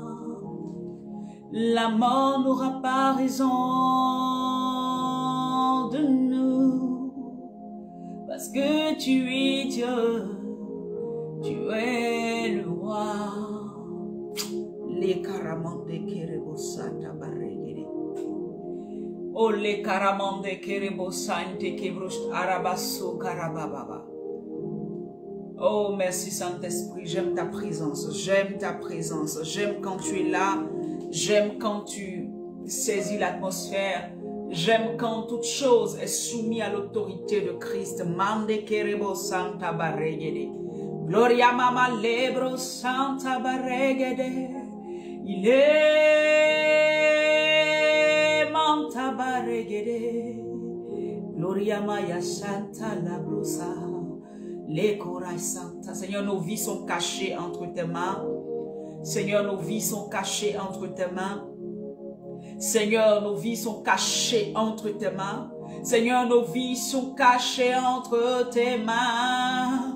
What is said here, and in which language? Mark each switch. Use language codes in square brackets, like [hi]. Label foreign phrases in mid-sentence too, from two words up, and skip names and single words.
[fr] La mort n'aura pas raison de nous, parce que tu es Dieu, tu es le roi. Les caramande kerebosata barregere. Oh les caramande kerebosante kebrost arabaso karababa. Oh merci Saint-Esprit, j'aime ta présence, j'aime ta présence, j'aime quand tu es là, j'aime quand tu saisis l'atmosphère, j'aime quand toute chose est soumise à l'autorité de Christ. Mande kerebo santa barregede. Gloria mama lebro santa barregede. Il est manta barregede. Gloria maya santa labrosa. Les corail santa. Seigneur, nos vies sont cachées entre tes mains. Seigneur, nos vies sont cachées entre tes mains. Seigneur, nos vies sont cachées entre tes mains. Seigneur, nos vies sont cachées entre tes mains.